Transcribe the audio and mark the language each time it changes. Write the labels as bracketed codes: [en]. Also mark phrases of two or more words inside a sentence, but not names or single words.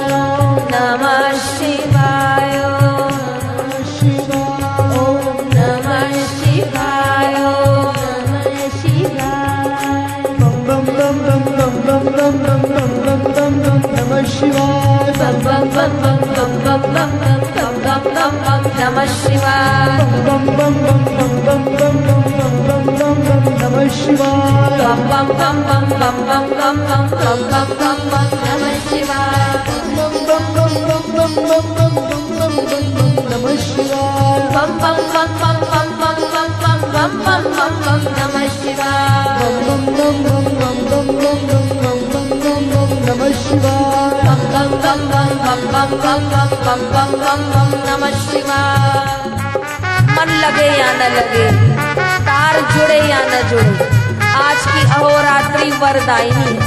[sa] नमः शिवाय ओम नमः शिवाय ओम नमः शिवाय नमः शिवाय बम बम बम बम बम बम बम बम बम बम बम नमः शिवाय बम बम बम बम बम बम बम बम बम बम नमः शिवाय बम बम बम बम बम बम बम बम बम बम बम बम नमः शिवाय बम बम बम बम बम बम बम बम बम नमः शिवाय बम बम बम बम बम बम बम बम बम बम बम बम नमः शिवाय बम बम बम बम बम बम बम बम बम नमः शिवाय बम बम बम बम बम बम बम बम बम बम बम नमः शिवाय [hi] मन लगे या न लगे, तार जुड़े या न जुड़े, आज की अहोरात्रि वरदायिनी है।